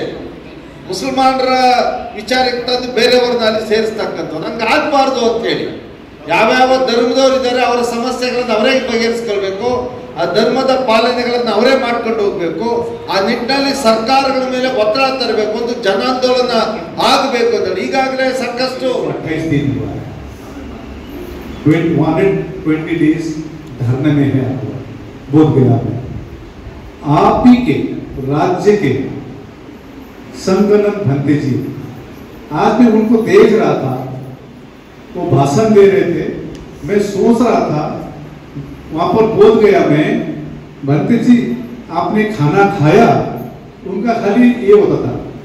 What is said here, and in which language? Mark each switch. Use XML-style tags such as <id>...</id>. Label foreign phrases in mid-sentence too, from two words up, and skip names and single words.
<kn>ಮುಸಲ್ಮಾನರ ವಿಚಾರಕ್ಕೆ ತಂದು ಬೇರೆಯವ್ರನ್ನ ಅಲ್ಲಿ ಸೇರಿಸ್ತಕ್ಕಂಥದ್ದು ಹಂಗೆ ಆಗಬಾರ್ದು ಅಂತೇಳಿ ಯಾವ್ಯಾವ ಧರ್ಮದವ್ರು ಇದ್ದಾರೆ ಅವರ ಸಮಸ್ಯೆಗಳನ್ನು ಅವರೇ ಬಗೆಹರಿಸ್ಕೊಳ್ಬೇಕು, ಆ ಧರ್ಮದ ಪಾಲನೆಗಳನ್ನು ಅವರೇ ಮಾಡ್ಕೊಂಡು ಹೋಗ್ಬೇಕು. ಆ ನಿಟ್ಟಿನಲ್ಲಿ ಸರ್ಕಾರಗಳ ಮೇಲೆ ಒತ್ತಡ ತರಬೇಕು, ಒಂದು ಜನಾಂದೋಲನ ಆಗಬೇಕು ಅಂತ ಈಗಾಗಲೇ ಸಾಕಷ್ಟು</kn> <hi>20 days धरने में है बोध गया में आप ही के राज्य के संगनन भंते जी आज मैं उनको देख रहा था, वो भाषण दे रहे थे, मैं सोच रहा था वहां पर बोध गया में भंते जी आपने खाना खाया, उनका खाली ये होता था</hi>